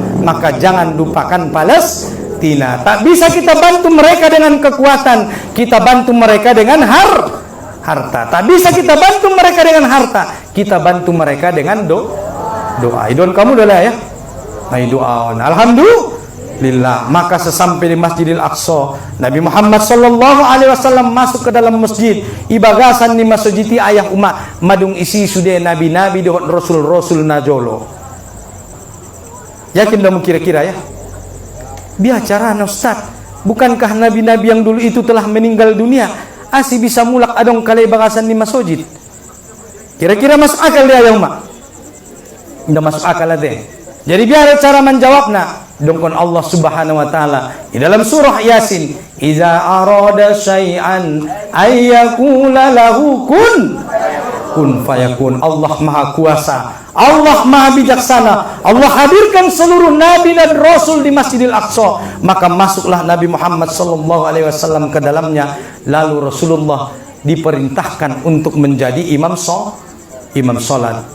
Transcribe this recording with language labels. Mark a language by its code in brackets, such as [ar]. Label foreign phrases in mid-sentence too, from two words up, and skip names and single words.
[id] Maka jangan lupakan Palestina. Tak bisa kita bantu mereka dengan kekuatan, kita bantu mereka dengan harta. Tak bisa kita bantu mereka dengan harta, kita bantu mereka dengan doa. Idon kamu doa ya. Doa. Alhamdulillah. Maka sesampai di Masjidil Aqsa, Nabi Muhammad [ar] صلى الله عليه وسلم [id] masuk ke dalam masjid. [btm] Ibagasan ni masjid ayah umat madung isi sudah nabi-nabi dohot rasul-rasul najolo. [id] Yakin kamu kira-kira ya? Bicara Ustaz, bukankah nabi-nabi yang dulu itu telah meninggal dunia? [btm] Asi bisa mulak adong kali bagasan di masjid. [id] Kira-kira masuk akal dia ya umat? Tidak masuk akal deh. Jadi biar cara menjawabnya dongkon Allah [ar] سبحانه وتعالى [id] di dalam surah Yasin, [ar] "إذا أراد شيئا أن يقول له كن فيكون." [id] Allah Maha Kuasa, Allah Maha Bijaksana. Allah hadirkan seluruh nabi dan rasul di Masjidil Aqsa, maka masuklah Nabi Muhammad [ar] صلى الله عليه وسلم [id] ke dalamnya. Lalu Rasulullah diperintahkan untuk menjadi imam salat.